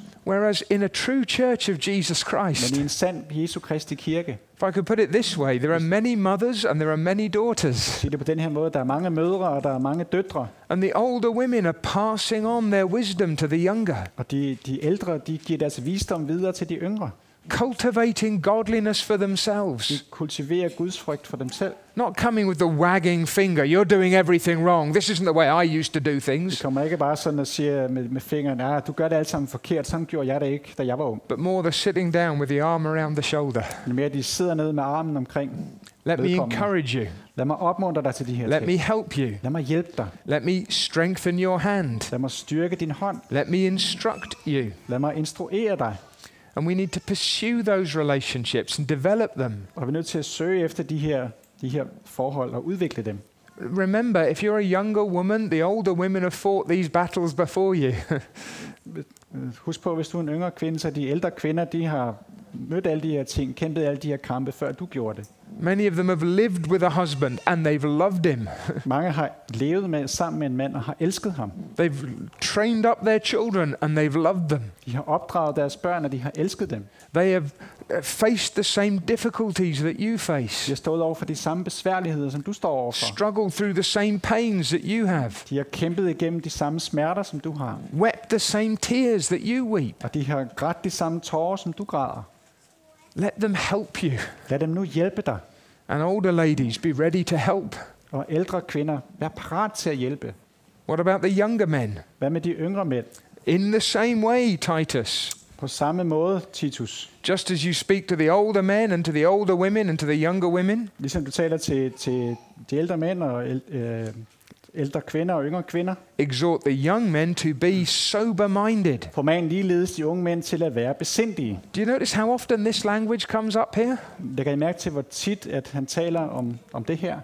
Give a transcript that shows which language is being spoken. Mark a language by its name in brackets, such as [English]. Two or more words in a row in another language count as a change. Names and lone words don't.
[English] Whereas in a true church of Jesus Christ, [Danish] Men i en sand Jesu Kristi kirke, [English] if I could put it this way, there are many mothers and there are many daughters. [Danish] siger det på den her måde, der er mange mødre, og der er mange døtre. [English] And the older women are passing on their wisdom to the younger, [Danish] Og de ældre, de giver deres visdom videre til de yngre. [English] cultivating godliness for [Danish] De [English] themselves. [Danish] kultiverer Guds frygt for dem selv. [English] Not coming with the wagging finger, you're doing everything wrong. This isn't the way I used to do [Danish] De [English] things. [Danish] kommer ikke bare sådan og siger med fingeren, du gør det alt sammen forkert, sådan gjorde jeg det ikke, da jeg var ung. [English] But more the sitting down with the arm around the shoulder. [Danish] Men mere, de sidder nede med armen omkring. [English] Let me [Danish] Vedkommende. [English] encourage you. [Danish] Lad mig opmuntre dig til de her [English] Let [Danish] ting. [English] me help you. [Danish] Lad mig hjælpe dig. [English] Let me strengthen your hand. [Danish] Lad mig styrke din hånd. [English] Let me instruct you. [Danish] Lad mig instruere dig. [English] And we need to pursue those relationships and develop them. [Danish] Og vi er nødt til at søge efter de her forhold og udvikle dem. [English] Remember, if you're a younger woman, the older women have fought these battles before you. [Danish] Husk på, hvis du er en yngre kvinde, så de ældre kvinder, de har mødt alle de her ting, kæmpet alle de her kampe, før du gjorde det. [English] Many of them have lived with a husband and they've loved him. [Danish] Mange har levet sammen med en mand og har elsket ham. [English] They've trained up their children and they've loved them. [Danish] De har opdraget deres børn, og de har elsket dem. [English] They have faced the same difficulties that you [Danish] De [English] face, [Danish] har stået over for de samme besværligheder, som du står overfor. [English] struggled through the same pains that you have, [Danish] De har kæmpet igennem de samme smerter, som du har. [English] wept the same tears that you weep. [Danish] Og de har grædt de samme tårer, som du græder. [English] Let them help you. [Danish] Lad dem nu hjælpe dig. [English] And older ladies, be ready to help. [Danish] Og ældre kvinder, vær parat til at hjælpe. [English] What about the younger men? [Danish] Hvad med de yngre mænd? [English] In the same way, Titus. [Danish] På samme måde, Titus. [English] Just as you speak to the older men and to the older women and to the younger women, [Danish] Ligesom du taler til de ældre mænd og ældre kvinder og yngre kvinder, [English] exhort the young men to be sober-minded. [Danish] forman ligeledes de unge mænd til at være besindige. [English] Do you notice how often this language comes up here? [Danish] Lægger I mærke til, hvor tit at han taler om det her?